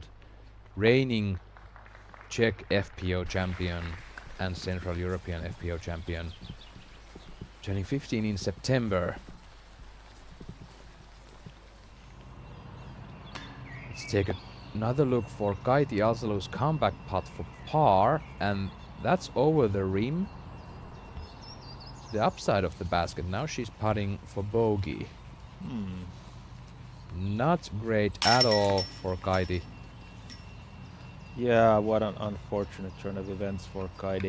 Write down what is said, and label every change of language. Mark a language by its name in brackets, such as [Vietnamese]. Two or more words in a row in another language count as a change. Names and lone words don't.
[English] Reigning Czech FPO champion and Central European FPO champion. Turning 15 in September. Let's take another look for Kaiti Alsalu's comeback putt for par, and that's over the rim. The upside of the basket. Now she's putting for bogey. Not great at all for Kaiti. Yeah, what an unfortunate turn of events for Kaiti.